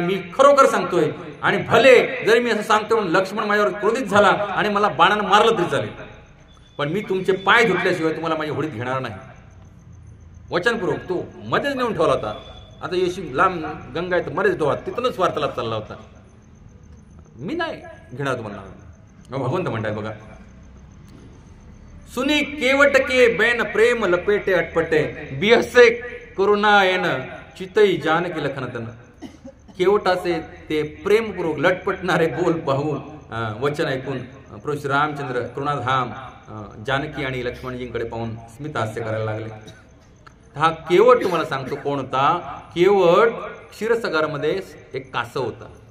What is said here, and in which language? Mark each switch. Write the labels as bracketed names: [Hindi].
[Marathi] मी खरोखर सांगतोय. आणि भले जरी मी असं सांगतोय म्हणून लक्ष्मण माझ्यावर क्रोधित झाला आणि मला बाणानं मारलं तरी चालेल, पण मी तुमचे पाय धुतल्याशिवाय तुम्हाला माझ्या होडीत घेणार नाही. वचनपूर्वक. तो मध्येच नेऊन ठेवला होता. आता येशी लांब गंगा आहे तर मध्येच डोहात, तिथूनच वार्तालाप चालला होता. मी नाही घेणार तुम्हाला. भगवंत म्हणताय बघा, [Awadhi] सुनी केवट के बैन प्रेम लपेटे अटपटे, बिहसे करुणायन चितई जानकी लखनतन. [Marathi] केवटाचे ते प्रेमपूर्वक लटपटणारे बोल पाहून, वचन ऐकून प्रभू श्री रामचंद्र करुणाधाम जानकी आणि लक्ष्मणजींकडे पाहून स्मित हास्य करायला लागले. हा केवट तुम्हाला सांगतो कोण होता. केवट क्षीरसागरामध्ये एक कासव होता.